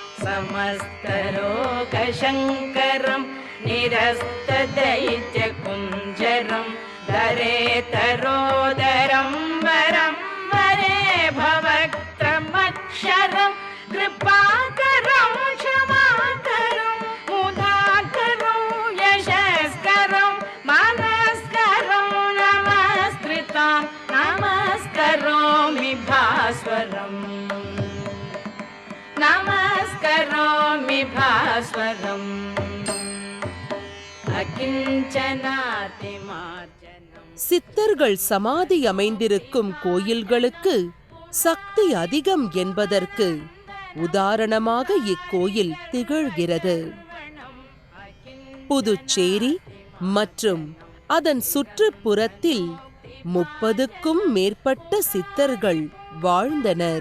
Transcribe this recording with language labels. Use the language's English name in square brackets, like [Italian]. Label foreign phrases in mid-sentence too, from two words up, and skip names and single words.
[Sanskrit] समस्तलोकशङ्करं निरस्तदैत्यकुञ्जरं दरेतरोदरं वरं वरे भवक्त्रमक्षरं कृपाकरं क्षमाकरं मुदाकरं यशस्करं मनस्करं नमस्कृतां नमस्करोमि भास्वरम् नमस्करोमि विभास्वरम् अकिञ्चनातिमार्जनम्. [Tamil] சித்தர்கள் சமாதி அமைந்திருக்கும் கோயில்களுக்கு சக்தி அதிகம் என்பதற்கு உதாரணமாக இக்கோயில் திகழ்கிறது. புதுச்சேரி மற்றும் அதன் சுற்றுப்புறத்தில் 30க்கும் மேற்பட்ட சித்தர்கள் வாழ்ந்தனர்.